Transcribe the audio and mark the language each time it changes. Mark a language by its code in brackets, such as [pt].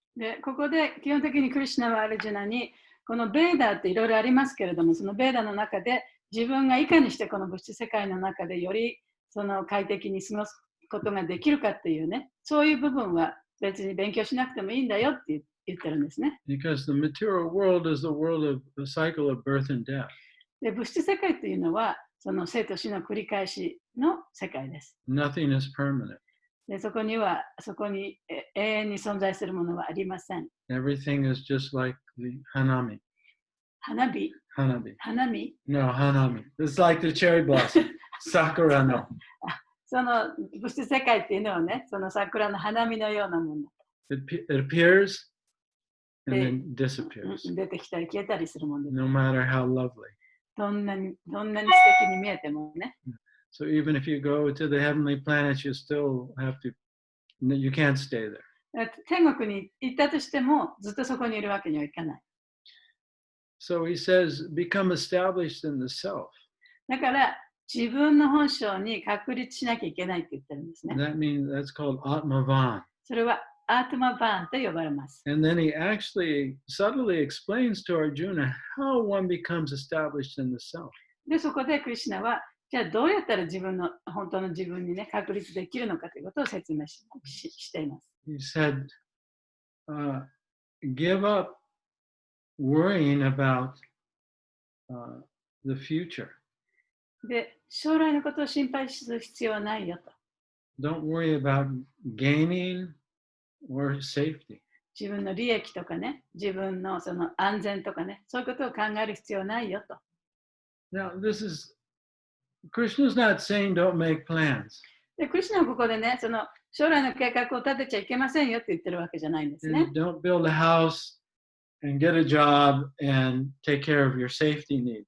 [ja] で、ここで基本的にクリシュナはアルジュナに、このベーダっていろいろありますけれども、そのベーダの中で自分がいかにしてこの物質世界の中でよりその快適に過ごすことができるかっていうね、そういう部分は別に勉強しなくてもいいんだよって言ってるんですね。 [en] Because the material world is the world of the cycle of birth and death. [ja] で、物質世界っていうのはその生と死の繰り返しの世界です。 [en] Nothing is permanent. [ja] で、そこに永遠に存在するものはありません。 [en] Everything is just like the hanami. [ja] 花火 Hanabi. 花見 [en] No, hanami. It's like the cherry blossom. [ja] Sakura no. その物質世界っていうのはね、その桜の花見のようなもの。 [en] It appears and then disappears. [ja] 出てきたり消えたりするものです。 [en] No matter how lovely. [ja] どんなに素敵に見えてもね。 [en] So even if you go to the heavenly planets, you still have to, you can't stay there. [ja] 天国に行ったとしても、ずっとそこにいるわけにはいかない。 [en] So he says, become established in the self. [ja] だから、自分の本性に確立しなきゃいけないって言ってるんですね。 [en] That means that's called Atmavan. [ja] それはアートマバーンと呼ばれます。 [en] And then he actually subtly explains to Arjuna how one becomes established in the self. [ja] で、そこでクリシュナは、じゃあどうやったら本当の自分にね、確立できるのかということを説明しています。 [en] He said, give up worrying about the future. [ja] で、将来のことを心配する必要はないよと。 [en] Don't worry about gaining or safety. [ja] 自分の利益とかね、自分のその安全とかね、そういうことを考える必要はないよと。 [en] Now, Krishna's not saying don't make plans. [ja] で、クリシュナはここでね、その将来の計画を立てちゃいけませんよって言ってるわけじゃないんですね。 [en] Don't build a house and get a job and take care of your safety needs.